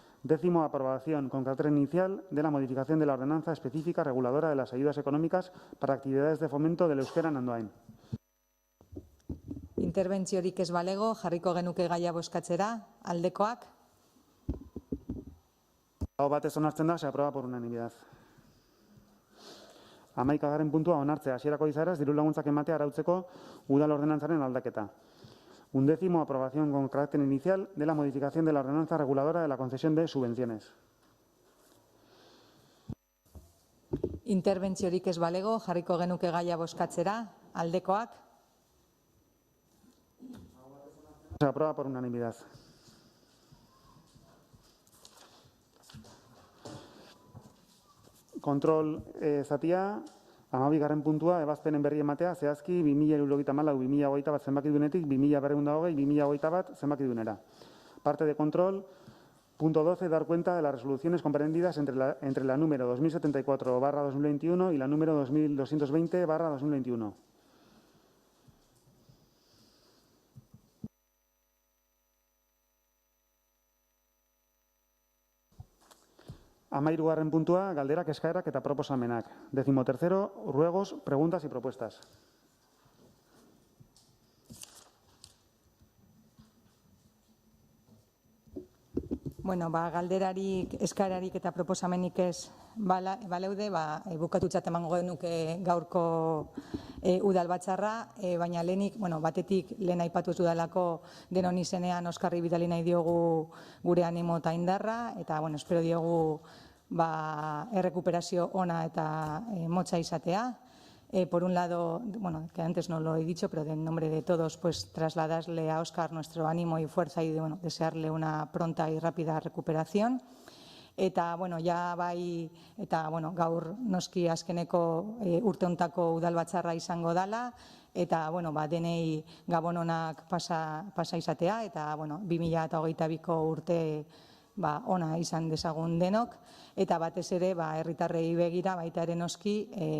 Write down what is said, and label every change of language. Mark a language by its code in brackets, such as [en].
[es] 10. Aprobación con carácter inicial de la modificación de la ordenanza específica reguladora de las ayudas económicas para actividades de fomento del euskera en Andoain. [eu] interbentziorik ez balego, jarriko genuke gaia bozkatzera, aldekoak, Aho batez onartzen da, [es] se aprueba por unanimidad. [eu] 11. puntua, onartzea hasierako izaeraz dirulaguntzak ematea arautzeko udal ordenantzaren aldaketa. [es] 11. Aprobación con carácter inicial de la modificación de la ordenanza reguladora de la concesión de subvenciones. [eu] interbentziorik ez balego, jarriko genuke gaia bozkatzera, aldekoak, [es] Se aprueba por unanimidad. [eu] Kontrol zatia, 12. puntua, ebazpenen berri ematea, zehazki 2074-2021 zenbakidunetik 2220-2021 zenbakidunera. [es] Parte de control, punto 12, dar cuenta de las resoluciones comprendidas entre la número 2074/2021 y la número 2220/2021. [eu] 13. puntua, galderak, eskaerak eta proposamenak. [es] 13. Ruegos, preguntas y propuestas. [eu] Bueno, galderarik, eskaerarik eta proposamenik ez baleude, bukatutzat emango genuke gaurko udalbatzarra, baina lehenik, batetik lehen aipatu ez dudalako denon izenean Oskarri bidali nahi diogu gure animo eta indarra, eta espero diogu errekuperazio ona eta motza izatea. [es] Por un lado, que antes no lo he dicho, pero en nombre de todos, pues trasladarle a Óscar nuestro ánimo y fuerza y desearle una pronta y rápida recuperación. [eu] Eta, ja gaur noski azkeneko urte hontako udalbatzarra izango dala, eta, denei gabon onak pasa izatea, eta, 2022ko urte ona izan dezagun denok, eta batez ere herritarrei begira baita ere noski